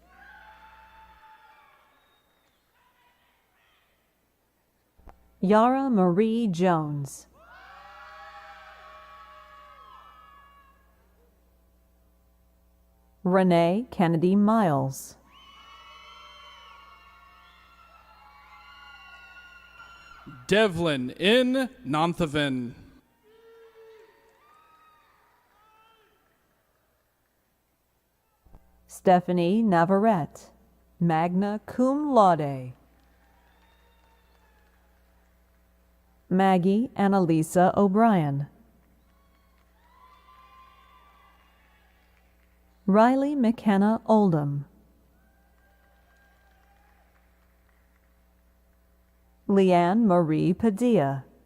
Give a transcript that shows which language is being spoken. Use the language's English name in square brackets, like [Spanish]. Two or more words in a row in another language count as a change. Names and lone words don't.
[English] Yara Marie Jones. Renee Kennedy Miles. Devlin N. Nonthaven. Stephanie Navarrete, magna cum laude. Maggie Annalisa O'Brien. Riley McKenna Oldham. Leanne Marie Padilla.